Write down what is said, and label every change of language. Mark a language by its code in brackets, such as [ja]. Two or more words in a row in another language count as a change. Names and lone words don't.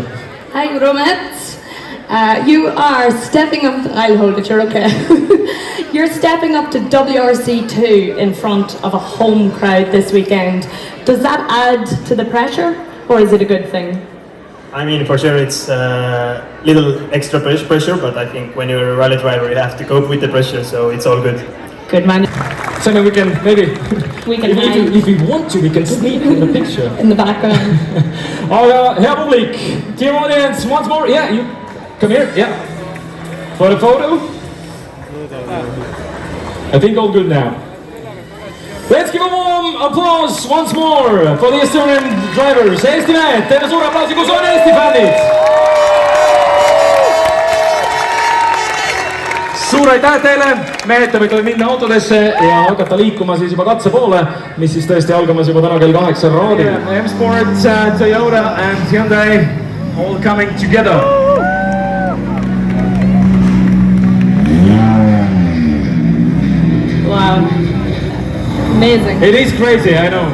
[en] Hi, Romet. You are stepping up. I'll hold it. You're okay. You're stepping up to WRC2 in front of a home crowd this weekend. Does that add to the pressure, or is it a good thing? I mean, for sure, it's a little extra pressure, but I think when you're a rally driver, you have to cope with the pressure, so it's all good. Good man. So we can maybe, if we want to, we can sneak in the picture. In the background. [et] Aga hea publik, [en] dear audience, once more, yeah, you come here, yeah. For the photo. I think all good now. Let's give a warm applause once more for the Estonian drivers. [et] Eesti mehed, teeme suure aplausi, kus on Eesti fännid! Suur aitäh teile, mehed, te võite minna autodesse ja hakata liikuma siis juba katse poole, mis siis tõesti algamas juba täna kell 8 raadil. [en] M-Sport, Toyota and Hyundai all coming together. Wow. Amazing. It is crazy, I know.